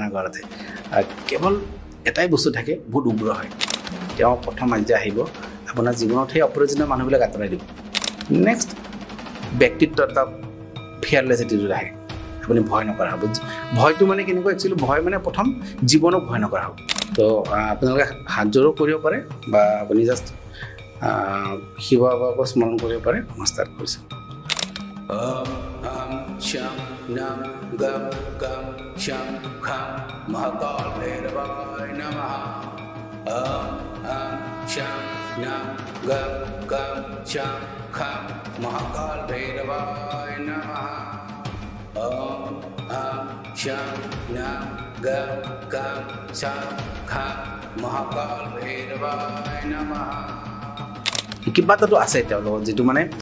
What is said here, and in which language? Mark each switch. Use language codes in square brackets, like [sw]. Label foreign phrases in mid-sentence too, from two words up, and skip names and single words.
[as] কৰাতে কেৱল এটাই বস্তু থাকে বহুত উগ্ৰ হয় তেওঁ প্ৰথম আজ্ঞা আহিব আপোনাৰ জীৱনত সেই অপ্ৰয়োজনীয় মানুহবিলাক আঁতৰাই দিব নেক্সট ব্যক্তিত্ব এটা ফিয়াৰলেছিটিটো আহে আপুনি ভয় নকৰা হ'ব ভয়টো মানে কেনেকুৱা একচুৱেলি ভয় মানে প্ৰথম জীৱনক ভয় নকৰা হ'ব তো আপোনালোকে হাত জোৰো কৰিব পাৰে বা আপুনি জাষ্ট শিৱ বাবাক স্মৰণ কৰিব পাৰে মাষ্টাৰ কৰিছে [sa] शं नं गं गं शं खं महाकाल भैरवाय नमः शं नं गं गं शं खं महाकाल भैरवाय नमः शं नं गं गं शं खं महाकाल भैरवाय नमः [as] কিবা এটাতো আছে তেওঁলোকৰ যেটো মানে